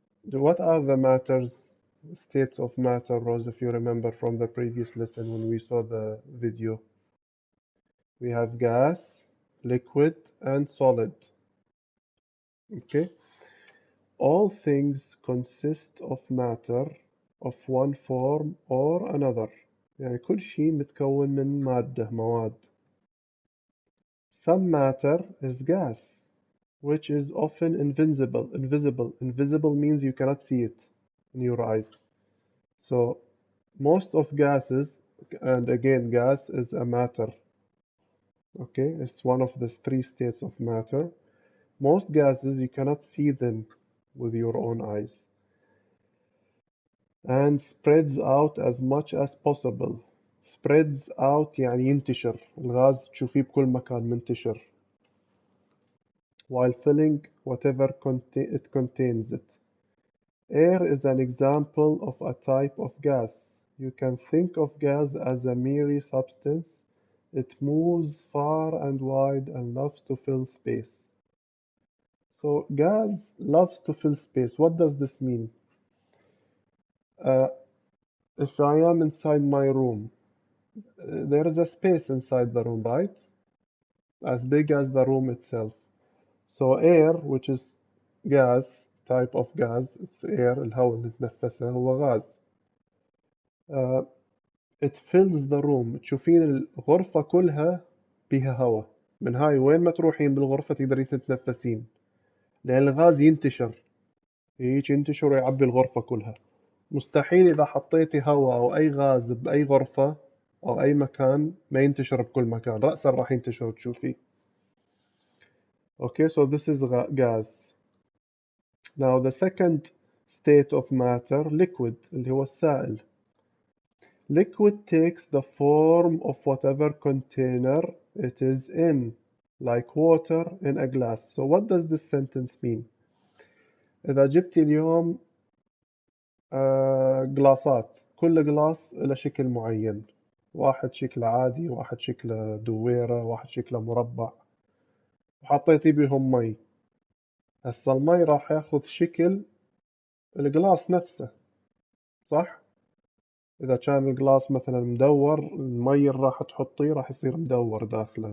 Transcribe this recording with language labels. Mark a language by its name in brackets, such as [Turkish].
[English] What are the matters, states of matter, Rose, if you remember from the previous lesson when we saw the video? We have gas, liquid, and solid. Okay? All things consist of matter of one form or another. [Arabic] يعني كل شيء متكون من مادة مواد. [English] Some matter is gas, which is often invisible. Invisible means you cannot see it in your eyes. So most of gases, and again, gas is a matter. Okay, it's one of the three states of matter. Most gases you cannot see them with your own eyes, and spreads out as much as possible. Spreads out [Arabic] يعني ينتشر. الغاز تشوفيه بكل مكان منتشر. [English] While filling whatever it contains it. Air is an example of a type of gas. You can think of gas as a mirror substance. It moves far and wide and loves to fill space. So gas loves to fill space. What does this mean? Uh, if I am inside my room, there is a space inside the room, right? As big as the room itself. So air, which is gas, type of gas, it's air, [Arabic] الهواء اللي نتنفسه هو غاز. [English] Uh, it fills the room. [Arabic] تشوفين الغرفة كلها بيها هواء. من هاي وين ما تروحين بالغرفة تقدرين تتنفسين. لأن الغاز ينتشر. هيك ينتشر ويعبي الغرفة كلها. مستحيل إذا حطيتي هواء أو أي غاز بأي غرفة أو أي مكان ما ينتشر بكل مكان. رأسا راح ينتشر وتشوفيه. [English] Okay, so this is gas. Now the second state of matter, liquid, [Arabic] اللي هو السائل. [English] Liquid takes the form of whatever container it is in, like water in a glass. So what does this sentence mean? [Arabic] إذا جبتي اليوم جلاصات، كل جلاس له شكل معين، واحد شكله عادي، واحد شكله دويرة، واحد شكله مربع، وحطيتي بيهم مي. هسا المي راح ياخذ شكل الجلاس نفسه، صح؟ إذا كان الجلاس مثلا مدور، المي اللي راح تحطيه راح يصير مدور داخله.